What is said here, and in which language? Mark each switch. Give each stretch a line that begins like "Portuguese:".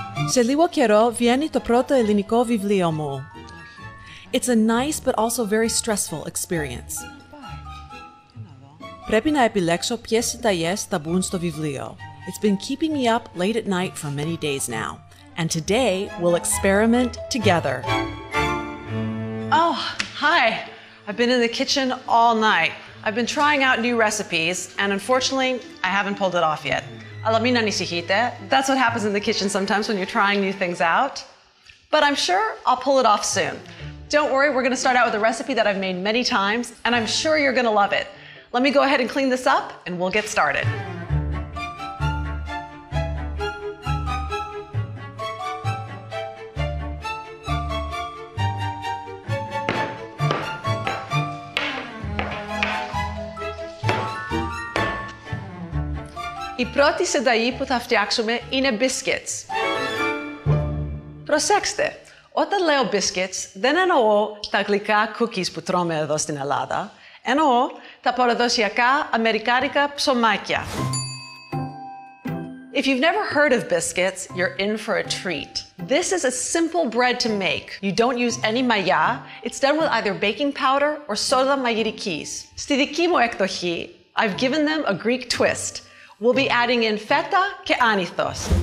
Greek: Σε λίγο καιρό βγαίνει το πρώτο ελληνικό βιβλίο μου.
English: It's a nice but also very stressful experience.
Greek: Πρέπει να επιλέξω ποιες συνταγές θα μπουν στο βιβλίο.
English: It's been keeping me up late at night for many days now. And today we'll experiment together. Oh, hi. I've been in the kitchen all night. I've been trying out new recipes, and unfortunately, I haven't pulled it off yet.
Greek: Αλλά μην ανησυχείτε.
English: That's what happens in the kitchen sometimes when you're trying new things out. But I'm sure I'll pull it off soon. Don't worry, we're going to start out with a recipe that I've made many times, and I'm sure you're going to love it. Let me go ahead and clean this up, and we'll get started.
Greek: Η πρώτη συνταγή που θα φτιάξουμε είναι biscuits. Προσέξτε, όταν λέω biscuits, δεν εννοώ τα γλυκά cookies που τρώμε εδώ στην Ελλάδα, εννοώ τα παραδοσιακά αμερικάνικα ψωμάκια.
English: If you've never heard of biscuits, you're in for a treat. This is a simple bread to make. You don't use any maya. It's done with either baking powder or soda magirikis.
Greek: Στη δική μου εκδοχή,
English: I've given them a Greek twist. We'll be adding in feta
Greek: και άνηθος.